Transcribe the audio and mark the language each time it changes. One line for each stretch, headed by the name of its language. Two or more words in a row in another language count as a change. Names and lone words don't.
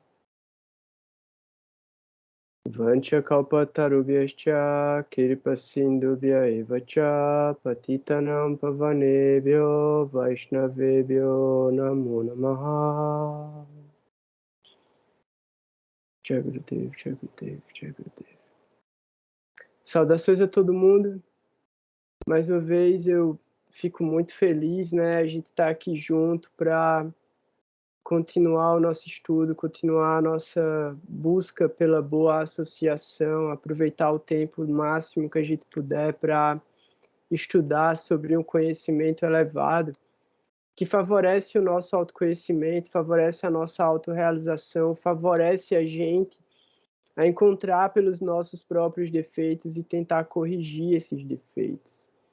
Sanskrit: वाञ्छा कल्पतरुभ्यश्च कृपासिन्धुभ्य एव च पतितानां पावनेभ्यो वैष्णवेभ्यो नमो नमः.
Hindi: जय गुरुदेव जय गुरुदेव जय गुरुदेव.
Portuguese: Saudações a todo mundo. Mais uma vez eu fico muito feliz, né? A gente tá aqui junto para continuar o nosso estudo, continuar a nossa busca pela boa associação, aproveitar o tempo máximo que a gente puder para estudar sobre um conhecimento elevado que favorece o nosso autoconhecimento, favorece a nossa autorrealização, favorece a gente a encontrar pelos nossos próprios defeitos e tentar corrigir esses defeitos.